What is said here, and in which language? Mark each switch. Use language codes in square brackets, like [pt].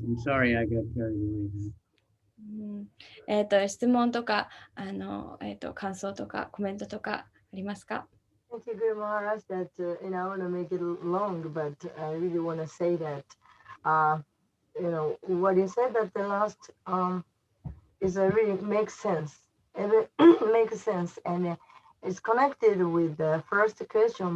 [en] I'm sorry I got carried away. [ja] 質問とか感想とかコメントとかありますか？ [en] Thank you, Guru Maharaj. That I want to make it long, but I really want to say that what you said at the last is really makes sense. It makes sense, and it's connected with the first question.